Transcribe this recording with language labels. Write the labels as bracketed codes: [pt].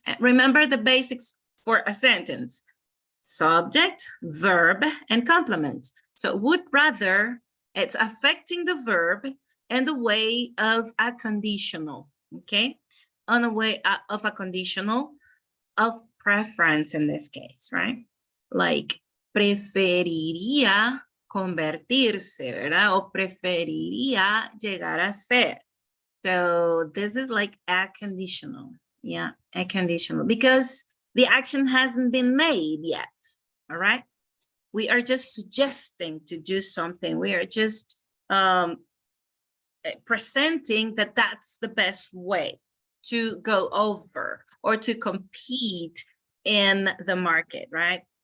[en] And remember the basics for a sentence: subject, verb, and complement. So would rather, it's affecting the verb in the way of a conditional, okay? On the way of a conditional of preference in this case, right? [es] Like preferiría convertirse, ¿verdad? O preferiría llegar a ser. [en] So this is like a conditional, yeah, a conditional, because the action hasn't been made yet, all right? We are just suggesting to do something. We are just presenting that that's the best way to go over or to compete in the market, right?